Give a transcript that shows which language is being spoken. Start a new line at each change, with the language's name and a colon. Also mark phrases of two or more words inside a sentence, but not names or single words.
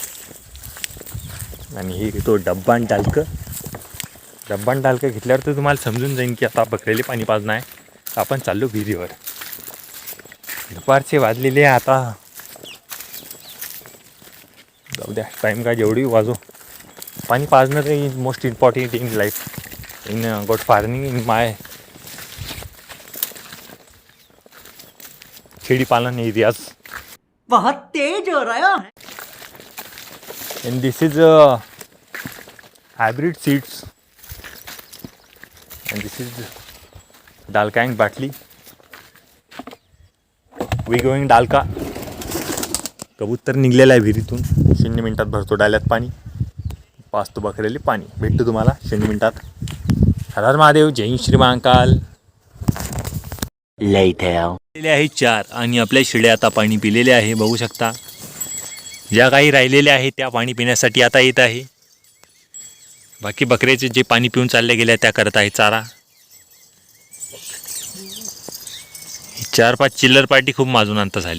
Marathi: आणि हे घेतो डब्बा आणि टालकं. डब्बा आणि टालकं घेतल्यावर तर तुम्हाला समजून जाईन की आता बकऱ्याला पाणी पाजणं आहे. आपण चाललो विहिरीवर. दुपारचे वाजलेले आता, जाऊ द्या, टाईम काय जेवढी वाजो. पाणी पाजणं
English: is most important in life, in goat farming, in my
Marathi: शेळी पालन
English: areas.
Hindi: बहुत तेज हो रहा है.
English: And this is hybrid seeds, and this is Dalka and Batli. We going Dalka.
Marathi: कबूतर निघलेला आहे विहिरीतून. 0 मिनिटात भरतो डाल्यात पाणी, पाचतो बकऱ्याले पाणी. भेटतो तुम्हाला 0 मिनिटात. हर हर महादेव, जय श्री महाकाल. Later. आहे 4 आणि आपल्या शिड्या आता पाणी पिलेले आहे, बघू शकता. ज्या काही राहिलेल्या आहे त्या पाणी पिण्यासाठी आता येत आहे. बाकी बकऱ्याचे जे पाणी पिऊन चालले गेले त्या करत आहे चारा. 4-5 चिल्लर पार्टी खूप माजून अंत झाली.